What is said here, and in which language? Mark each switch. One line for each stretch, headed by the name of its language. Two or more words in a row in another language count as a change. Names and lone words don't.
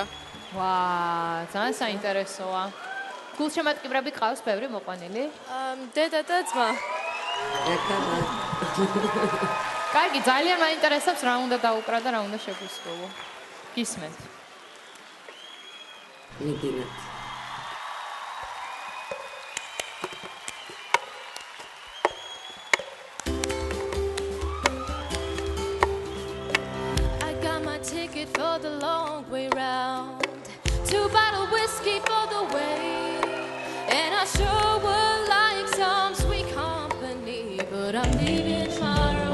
Georgian: ვაა, ძალიან საინტერესოა. გულშემატკივრები ყავს ბევრი მოყვანილი? დედა და ძმა. კარგი, ძალიან მაინტერესებს რა უნდა დაუკრა და რა უნდა შეგვისრულო. გისმენთ. მიგინათ.
English: Ticket for the long way round, 2 bottle whiskey for the way, and I sure would like some sweet company, but I'm leaving tomorrow.